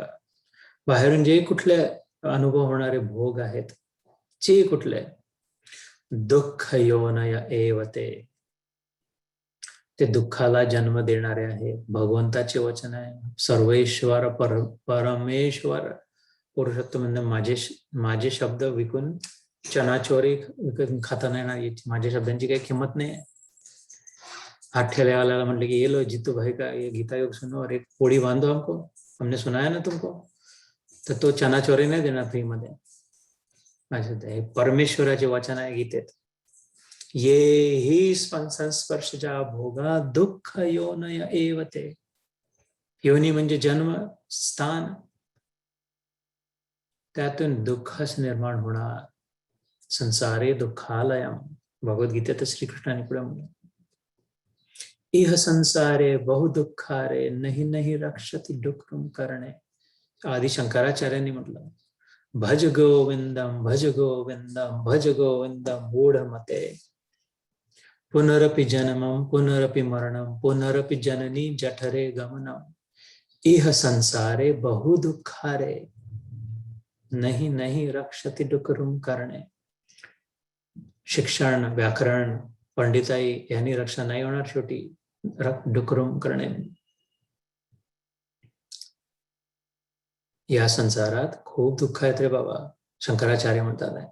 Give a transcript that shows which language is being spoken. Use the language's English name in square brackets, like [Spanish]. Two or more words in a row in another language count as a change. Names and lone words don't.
[Marathi] बाहेरून जे कुठले अनुभव होणारे भोग आहेत, जे कुठले [Sanskrit] दुःख योनय एव ते [Marathi] दुःखाला जन्म देणारे आहे. भगवंताचे वचन आहे, सर्वेश्वर परमेश्वर पुरुषोत्तम म्हणजे माझे शब्द विकून चनाचोरी विकून खाता नाही, माझ्या शब्दांची काही किंमत नाही आहे. [Hindi] हाथ ठेले वाला [Marathi] म्हटले की [Hindi] ये लो जीतू भाई का ये गीता योग सुनो और एक पोड़ी बांधो हमको, हमने सुनाया ना तुमको, [Marathi] तर तो चनाचोरी नाही देणार फ्री मध्ये. माझे परमेश्वराचे वचन आहे गीतेत, [Sanskrit] ये ही संस्पर्शजा भोगा दुःख योनय एव ते. [Marathi] योनी म्हणजे जन्म स्थान, त्यातून दुःखच निर्माण होणार. [Sanskrit] संसारे दुःखालयम, [Marathi] भगवद्गीतेत श्रीकृष्णाने पुढे म्हणलं, [Sanskrit] इह संसारे बहु दुःखारे नहीं नहीं रक्षति दुःखम करणे. [Marathi] आदि शंकराचार्यांनी म्हटलं, [Sanskrit] भज गोविंदम भज गोविंदम भज गोविंदम मूढमते, पुनरपि जन्मम पुनरपि मरणम पुनरपि जननी जठरे गमनम, इह संसारे बहु दुःखारे नहीं नहीं रक्षति दुःखम करणे. [Marathi] शिक्षण, व्याकरण, पंडिताई यांनी रक्षा नाही होणार शेवटी डुकरुम करणे. या संसारात खूप दुःख आहेत रे बाबा, शंकराचार्य म्हणतात आहे.